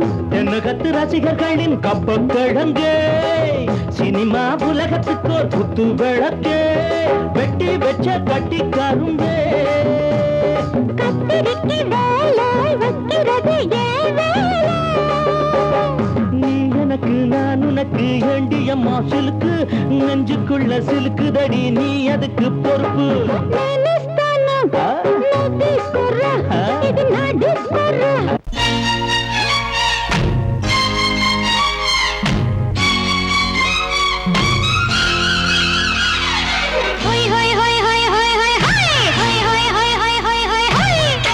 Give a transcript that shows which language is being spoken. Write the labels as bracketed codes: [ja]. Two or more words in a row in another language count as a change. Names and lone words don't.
[ta] என்ன கத்து ரசிகர்களின் கப்ப கிழங்கு சினிமா உலகத்துக்கோர் புத்து விளக்கு வெட்டி வச்ச கட்டி கரும்பு கத்திரிக்கு வேலை வைக்கிறது ஏன் வேலை நீ எனக்கு நான் உனக்கு ஏண்டியம்மா சிலுக்கு நெஞ்சுக்குள்ள சிலுக்குதடி நீ அதுக்கு பொறுப்பு [te] నేనిస్తాను నువ్వు తీసుకోరా ఇది నా డిస్కోరా హోయ్ హోయ్ హోయ్ హోయ్ హోయ్ హోయ్ హోయ్ హోయ్ హోయ్ హోయ్ హోయ్ హోయ్ హోయ్